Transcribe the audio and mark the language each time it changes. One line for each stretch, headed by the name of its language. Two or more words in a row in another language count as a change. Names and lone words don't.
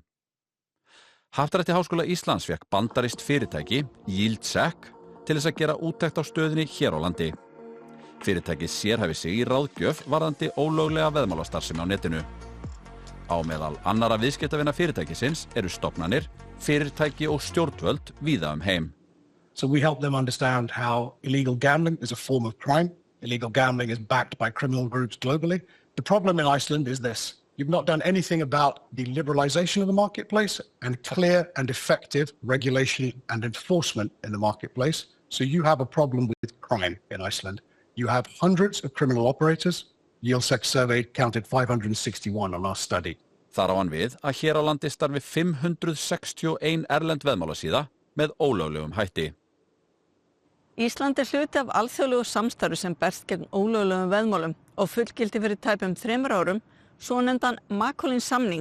Icelandic: Happdrætti Háskóla Íslands fékk bandarískt fyrirtæki, YieldSec, til þess að gera úttekt á stöðunni hér á landi. Fyrirtækið sérhæfi sig í ráðgjöf varðandi ólöglega veðmálastarfsemi á netinu. Á meðal annarra viðskiptavina fyrirtækisins eru stofnanir, fyrirtæki og stjórnvöld víða heim.
English: So we help them understand how illegal gambling is a form of crime. Illegal gambling is backed by criminal groups globally. The problem in Iceland is this. You've not done anything about the liberalization of the marketplace and clear and effective regulation and enforcement in the marketplace. So you have a problem with crime in Iceland. You have hundreds of criminal operators. YieldSec survey counted 561 on our study.
Icelandic: Þar á hann við að hér á landi starfi 561 erlend veðmálasíða með ólöglegum hætti. Ísland hluti af alþjóðlegu samstarfi sem berst gegn ólöglegum veðmálum og fullgilti fyrir tæpum 3 árum svonefndan Macaulay-samning.